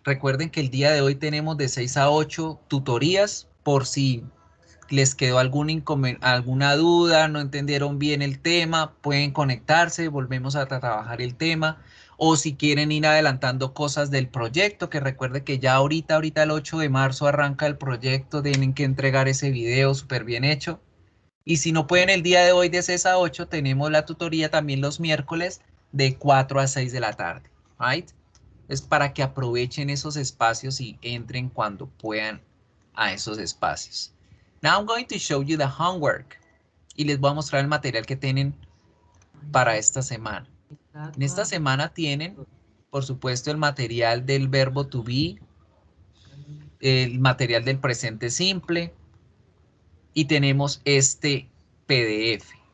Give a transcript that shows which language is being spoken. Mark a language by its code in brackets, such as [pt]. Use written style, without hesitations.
[es] Recuerden que el día de hoy tenemos de 6 a 8 tutorías por si les quedó alguna duda, no entendieron bien el tema, pueden conectarse, volvemos a trabajar el tema, o si quieren ir adelantando cosas del proyecto, que recuerde que ya ahorita el 8 de marzo arranca el proyecto, tienen que entregar ese video súper bien hecho, y si no pueden el día de hoy de 6 a 8, tenemos la tutoría también los miércoles de 4 a 6 de la tarde, right? Es para que aprovechen esos espacios y entren cuando puedan a esos espacios. [en] Now I'm going to show you the homework. [es] Y les voy a mostrar el material que tienen para esta semana. En esta semana tienen, por supuesto, el material del verbo to be, el material del presente simple y tenemos este PDF.